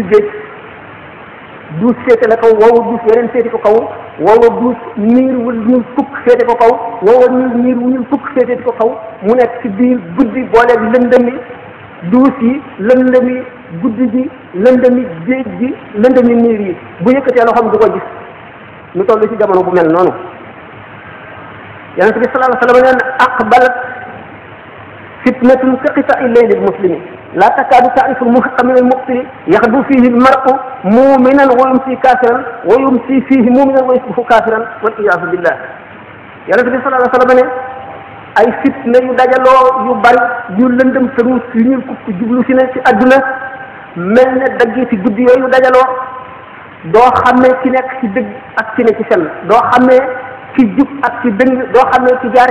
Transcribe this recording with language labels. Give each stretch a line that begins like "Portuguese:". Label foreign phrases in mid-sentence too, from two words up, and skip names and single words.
Wolof: géej duus féete la kaw woowa duus weneen féete ko kaw woowa duus niir wu ñuul fukk féete ko kaw woowa niir wu ñuul fukk féete ko kaw mu nekk ci biir guddi booleeg lëndëmi duus yi lëndëmi guddi gi lëndëmi géej gi lëndëmi niir yi bu yëkkatee loxoom du ko gis ñu toll ci jamono bu mel noonu yonent bi
Arabic: صلى الله عليه وسلم neen أقبلت فتنة كقطع الليل المظلم لا تكاد تعرف المحق من المبطل يغدو فيه المرء مؤمنا ويمسي كافرا ويمسي فيه مؤمنا ويصبح كافرا والعياذ بالله
Wolof: yonent bi
Arabic: صلى الله عليه وسلم
Wolof: ne ay fitna yu dajaloo yu bari yu lëndëm tëruus yu ñuul kukk jublu si ne ci àdduna mel ne dagg ci guddi yooyu dajaloo doo xamee ci nekk ci dëgg ak ci ne ci sell doo xamee ci jub ak ci dëng doo xamee ci jaar